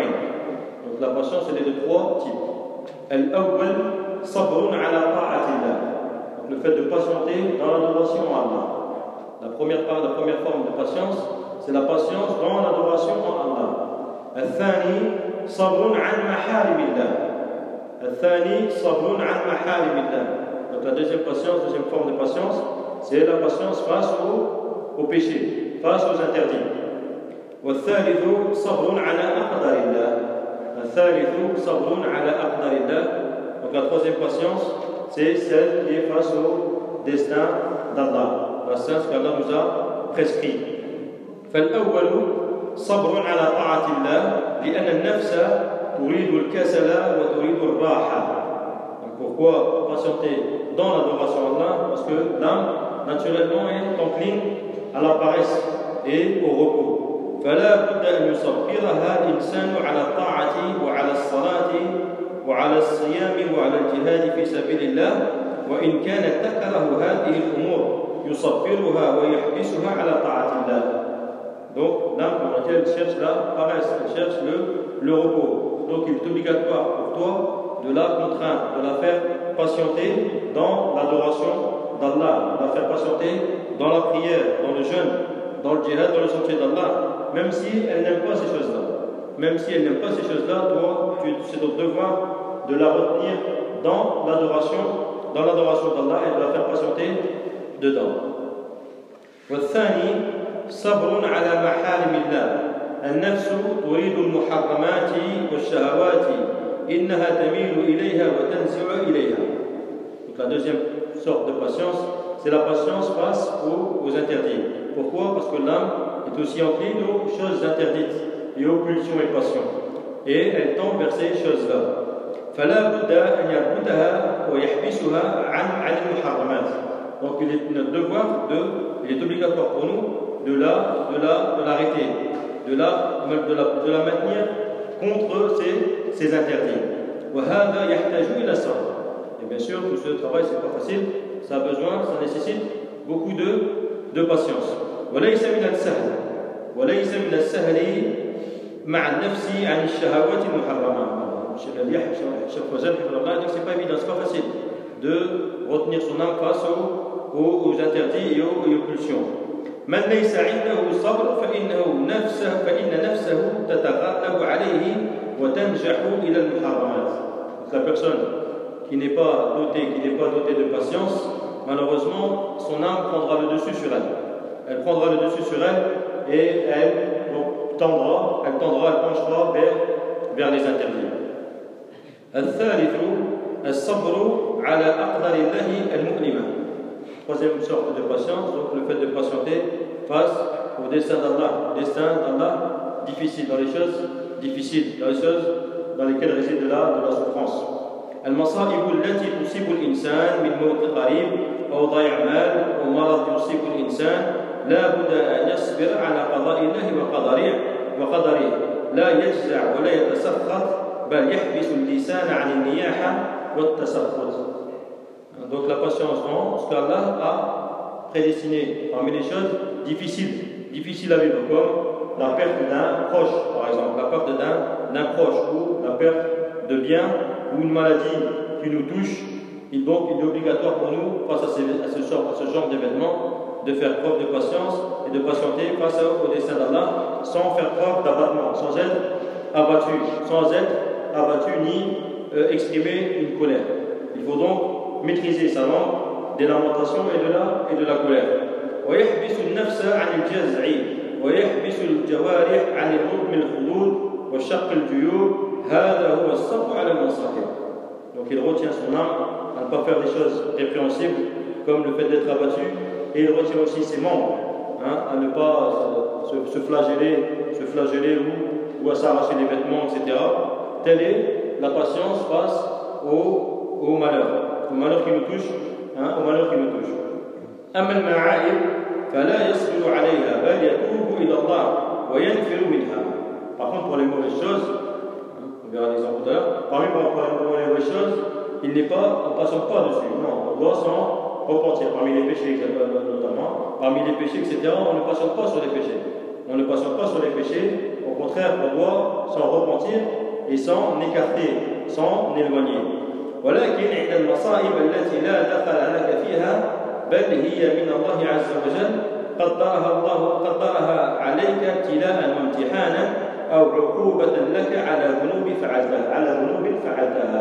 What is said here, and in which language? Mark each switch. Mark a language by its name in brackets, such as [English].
[French] Donc la patience, elle est de trois types. [Arabic] الأول صبر على طاعة الله. [French] Le fait de patienter dans l'adoration à Allah. La première forme de patience, c'est la patience dans l'adoration à Allah. [Arabic] الثاني صبر عن محارم الله. الثاني صبر عن محارم الله. [French] Donc la deuxième forme de patience, c'est la patience face au péché, face aux interdits. [Arabic] والثالث صبر على أقدار الله. الثالث صبر على أقدار الله. [French] Donc la troisième patience, c'est celle qui est face au destin d'Allah. La science qu'Allah nous a prescrit. [Arabic] فالأول صبر على طاعة الله لأن النفس تريد الكسل وتريد الراحة. [French] Pourquoi patienter dans l'adoration à Allah? Parce que l'âme, naturellement, est encline à la paresse et au repos. [Arabic] فلا بد أن يصبرها الإنسان على الطاعة وعلى الصلاة وعلى الصيام وعلى الجهاد في سبيل الله وإن كانت تكره هذه الأمور يصبرها ويحبسها على طاعة الله. [French] Donc là, on va dire, cherche la paresse, cherche le repos. Donc il est obligatoire pour toi de la contraindre, de la faire patienter dans l'adoration d'Allah, de la faire patienter dans la prière, dans le jeûne, dans le jihad, dans le sentier d'Allah. Même si elle n'aime pas ces choses-là, même si elle n'aime pas ces choses-là, toi, c'est ton devoir de la retenir dans l'adoration d'Allah et de la faire patienter dedans. [Arabic] والثاني صبر على محارم الله. النفس تريد المحرمات والشهوات إنها تميل إليها وتنزع إليها. [French] Donc la deuxième sorte de patience, c'est la patience face aux interdits. Pourquoi? Parce que l'âme est aussi encline aux choses interdites et aux pulsions et passions. Et elle tend vers ces choses-là. [Arabic] فَلَا بُدَّ أَنْ يَعْبُدَهَا وَيَحْبِسُهَا عَنْ الْمُحَرَّمَاتِ. [French] Donc il est notre devoir, il est obligatoire pour nous de l'arrêter, de la maintenir contre ces interdits. [Arabic] وَهَذَا يَحْتَجُ إِلَى الصَّبْرِ. [French] Et bien sûr, tout ce travail, ce n'est pas facile. Ça a besoin, ça nécessite beaucoup de patience. [Arabic] وليس من السهل وليس من السهل مع النفس عن الشهوات المحرمات. [French] C'est pas évident, c'est pas facile de retenir son âme face aux interdits et aux pulsions. [Arabic] من ليس عنده صبر فإن نفسه تتغلب عليه وتنجح إلى المحرمات. [French] La personne qui n'est pas dotée de patience, malheureusement, son âme prendra le dessus sur elle. Elle prendra le dessus sur elle et elle penchera vers les interdits. [Arabic] الثالث الصبر على أقدار الله المؤلمة. [French] Troisième sorte de patience, donc le fait de patienter face au destin d'Allah difficile, dans les choses difficiles, dans les choses dans lesquelles réside de la souffrance. [Arabic] المصائب التي تصيب الإنسان من موت قريب أو ضياع مال أو مرض يصيب الإنسان لا بد أن يصبر على قضاء الله وقدره لا يجزع ولا يتسخط بل يحبس اللسان عن النياحة والتسخط. [French] Donc la patience, non, ce qu'Allah a prédestiné parmi les choses difficiles à vivre, comme la perte d'un proche, par exemple, la perte d'un proche ou la perte de bien ou une maladie qui nous touche. Et donc il est obligatoire pour nous, face à ce genre d'événement, de faire preuve de patience et de patienter face au destin d'Allah sans faire preuve d'abattement, sans être abattu ni exprimer une colère. Il faut donc maîtriser sa langue des lamentations et de la colère. [Arabic] ويحبس النفس عن الجزع ويحبس الجوارح عن الرقم الخدود وشق الجيوب هذا هو الصبر على المصائب. [French] Donc il retient son âme à ne pas faire des choses répréhensibles comme le fait d'être abattu. Et il retient aussi ses membres, hein, à ne pas se flageller ou à s'arracher des vêtements, etc. Telle est la patience face au malheur qui nous touche, hein, au malheur qui nous touche. [Arabic] أما المعايب فلا يصبر عليها بل يتوب إلى الله وينفر منها. [French] Par contre, pour les mauvaises choses, on verra l'exemple tout à l'heure. Parmi les mauvaises choses, on ne patiente pas dessus. Non, on doit s'en repentir parmi les péchés, notamment parmi les péchés, etc. On ne patiente pas sur les péchés. On ne patiente pas sur les péchés. Au contraire, on doit s'en repentir et s'en écarter, s'en éloigner. [Arabic] ولكن عند المصائب التي لا دخل لك فيها بل هي من الله عز وجل قدرها عليك ابتلاء وامتحانا أو عقوبة لك على ذنوب فعلتها.